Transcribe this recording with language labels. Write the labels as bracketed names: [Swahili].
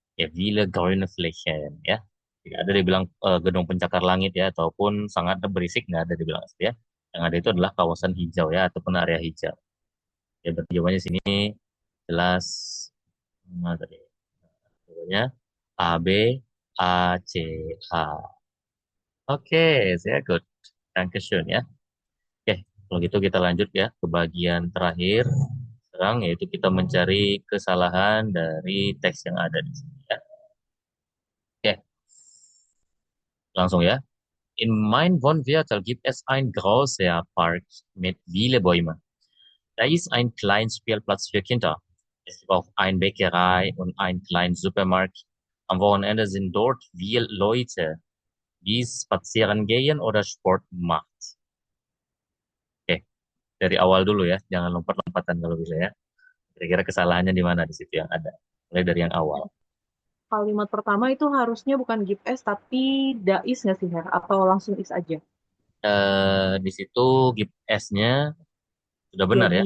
[German] Ya, viele grüne Flächen, ya. [Indonesian] Tidak ada dibilang gedung pencakar langit ya, ataupun sangat berisik, nggak ada dibilang ya. Yang ada itu adalah kawasan hijau ya, ataupun area hijau. Ya, berarti jawabannya sini jelas. Mana tadi? Jawabannya A, B, A, C, A. [German] Oke, sehr gut. Dankeschön ya. [Indonesian] Oke, kalau gitu kita lanjut ya ke bagian terakhir. Sekarang yaitu kita mencari kesalahan dari teks yang ada di sini ya. Oke, langsung ya. [German] In mein Wohnviertel gibt es ein großer Park mit vielen Bäumen. Da ist ein kleiner Spielplatz für Kinder. Es gibt auch eine Bäckerei und einen kleinen Supermarkt. Am Wochenende sind dort viele Leute, die spazieren gehen oder Sport macht. [Indonesian] Oke, dari awal dulu ya, jangan lompat-lompatan kalau bisa ya. Kira-kira kesalahannya di mana di situ yang ada? Mulai dari yang awal. Kalimat pertama itu harusnya bukan give S tapi dais nggak sih Her? Atau langsung is aja? Di situ give S-nya sudah benar ya,